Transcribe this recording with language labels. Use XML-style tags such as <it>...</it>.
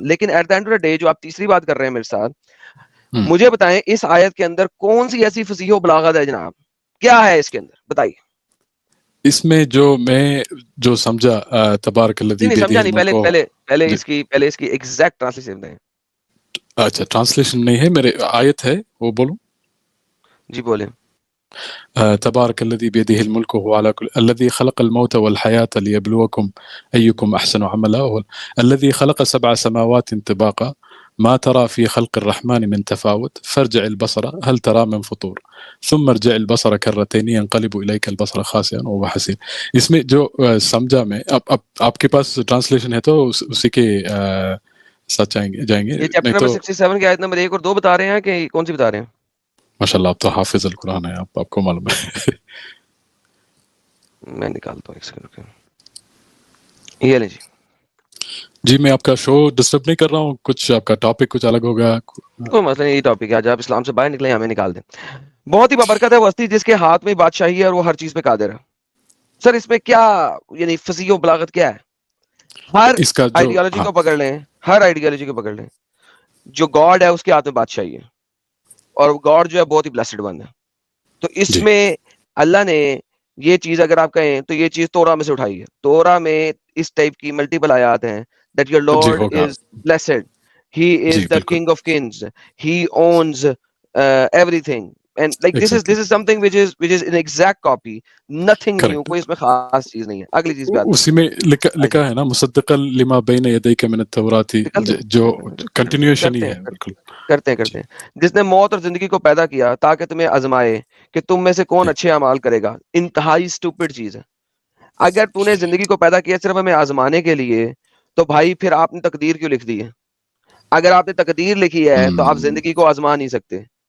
<ur>لیکن</ur> <en>at the end of the day</en> <ur>جو آپ تیسری بات کر رہے ہیں میرے ساتھ، مجھے بتائیں اس آیت کے اندر کون سی ایسی فصیح و بلاغت ہے جناب؟ کیا ہے اس کے اندر بتائیے. اس میں جو سمجھا</ur> <ar>تبارک الذی</ar> <ur>نہیں سمجھا نہیں، پہلے جی. اس کی ایگزیکٹ ٹرانسلیشن دیں. اچھا ٹرانسلیشن نہیں ہے، میرے آیت ہے وہ بولوں. جی بولیں.</ur> <ar>تبارک الذی بیدہ الملک وہو علی کل، الذی خلق الموت والحیاۃ لیبلوکم ایکم احسن عملا، الذی خلق 7 سماوات طباقا ما ترى في خلق الرحمن من تفاوت فارجع البصر هل ترى من فطور ثم ارجع البصر كرتين ينقلب اليك البصر خاسئا وهو حسير.</ar> <ur>اس میں جو سمجھا میں، اب آپ کے پاس ٹرانسلیشن ہے تو اسی کے ساتھ جائیں گے. یہ چیپٹر نمبر 67 کی آیت نمبر 1 اور 2 بتا رہے ہیں کہ کون سی بتا رہے ہیں؟ ماشاءاللہ آپ تو حافظ القرآن ہے، آپ کو معلوم ہے. میں نکالتا ہوں ایک سیکنڈ. یہ لیں جی میں آپ کا شو ڈسٹرب نہیں کر رہا ہوں، کچھ آپ کا ٹاپک کچھ الگ ہوگا؟ کوئی مسئلہ نہیں، یہ ٹاپک ہے آج آپ اسلام سے باہر نکلیں ہمیں نکال دیں. بہت ہی بابرکت ہے وہ ہستی جس کے ہاتھ میں بادشاہی ہے اور وہ ہر چیز پہ قادر ہے. سر اس میں کیا یعنی فصیح و بلاغت کیا ہے؟ ہر آئیڈیالوجی کو پکڑ لیں، ہر آئیڈیالوجی کو پکڑ لیں، جو گاڈ ہے اس کے ہاتھ میں بادشاہی ہے اور گاڈ جو ہے بہت ہی بلیسڈ ون ہے. تو اس میں اللہ نے یہ چیز اگر آپ کہیں تو یہ چیز تورا میں سے اٹھائی ہے. تورا میں اس ٹائپ کی ملٹیپل آیات ہیں</ur> <en>that your Lord is blessed, he is the king of kings, he owns everything, and like this is something which is an exact copy, nothing new,</en> <ur>کوئی اس میں خاص چیز نہیں ہے. اگلی چیز پہ اسی میں لکھا ہے نا</ur> <ar>مصدقا لما بین یدیک من التوراۃ،</ar> <ur>جو کنٹینیوشن ہی ہے. بالکل کرتے ہیں. جس نے موت اور زندگی کو پیدا کیا تاکہ تمہیں آزمائے کہ تم میں سے کون اچھے اعمال کرے گا. انتہائی اسٹوپڈ چیز ہے. اگر تو نے زندگی کو پیدا کیا صرف ہمیں آزمانے کے لیے تو بھائی پھر آپ نے تقدیر کیوں لکھ دی ہے؟ اگر آپ نے تقدیر لکھی ہے تو آپ زندگی کو آزما نہیں سکتے.</ur>